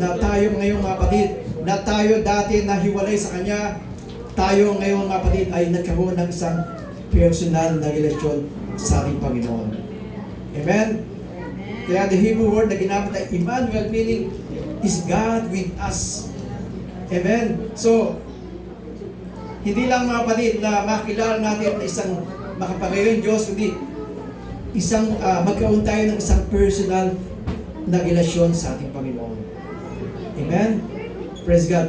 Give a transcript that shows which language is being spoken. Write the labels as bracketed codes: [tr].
[tl] Na tayo ngayon, mga kapatid, na tayo dati na hiwalay sa Kanya, tayo ngayon, mga kapatid, ay nagkaroon ng isang personal na relasyon sa ating Panginoon. Amen? [en] Kaya the Hebrew word [tl] na ginamit ay [en] Emmanuel, meaning is God with us. Amen? [tl] So, hindi lang, mga kapatid, na makilala natin na isang makapangyarihan Diyos, kundi isang magkaroon tayo ng isang personal na relasyon sa ating Panginoon. Amen? [en] Praise God.